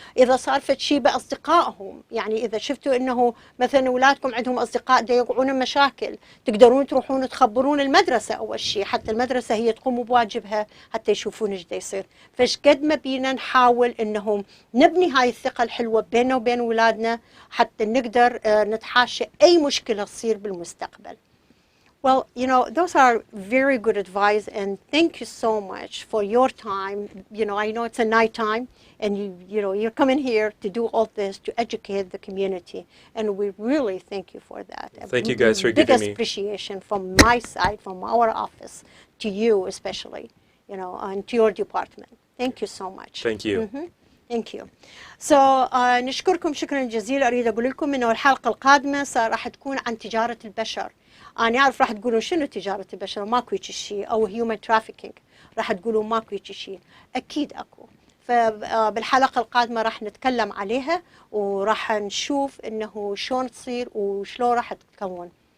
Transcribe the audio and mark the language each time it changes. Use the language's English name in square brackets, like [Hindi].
[Arabic] اذا صار فد شيء باصدقائهم، يعني اذا شفتوا انه مثلا اولادكم عندهم اصدقاء دا يوقعون مشاكل، تقدرون تروحون تخبرون المدرسة اول شيء، حتى المدرسة هي تقوم بواجبها حتى يشوفون ايش دا يصير. فايش قد ما بينا نحاول انهم نبني هاي الثقة الحلوة بيننا وبين اولادنا حتى نقدر نتحاشى اي مشكلة تصير بالمستقبل. [English] Well, those are very good advice, and thank you so much for your time. I know it's a night time, and you're coming here to do all this to educate the community, and we really thank you for that. Thank you guys for giving me biggest appreciation from my side, from our office, to you especially, and to your department. Thank you so much. Thank you. Thank you. So [Arabic] نشكركم شكرا جزيلا. أريد أقول لكم إنه الحلقة القادمة راح تكون عن تجارة البشر. أنا أعرف راح تقولون شنو تجارة البشر، ماكو شيء، أو [English] human trafficking، [Arabic] راح تقولون ماكو شيء. أكيد أكو. فبالحلقة القادمة راح نتكلم عليها، وراح نشوف إنه شلون تصير وشلون راح تتكون.